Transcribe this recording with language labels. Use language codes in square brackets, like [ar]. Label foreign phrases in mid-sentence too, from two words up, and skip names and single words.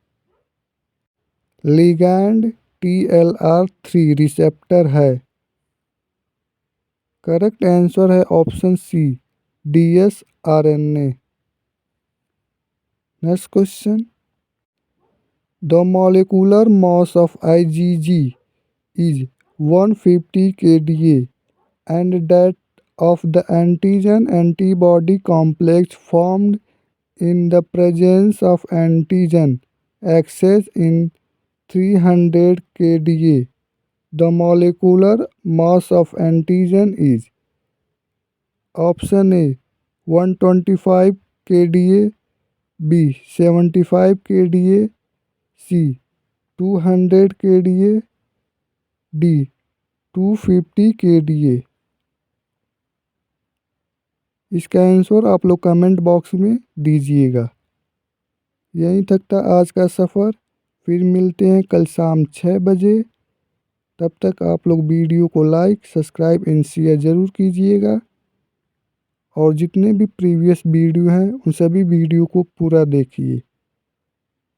[en] ligand TLR3 receptor है. correct answer है option C DsRNA. next question, The molecular mass of IgG is 150 kDa and that of the antigen antibody complex formed in the presence of antigen access in 300 kDa. The molecular mass of antigen is option A 125 kDa, B 75 kDa, C 200 kDa, D 250 kDa। [hi] इसका आंसर आप लोग [en] comment box [hi] में दीजिएगा। यहीं तक था आज का सफ़र, फिर मिलते हैं कल शाम 6 बजे। तब तक आप लोग वीडियो को [en] like subscribe and share [hi] ज़रूर कीजिएगा और जितने भी [en] previous video [hi] हैं उन सभी वीडियो को पूरा देखिए।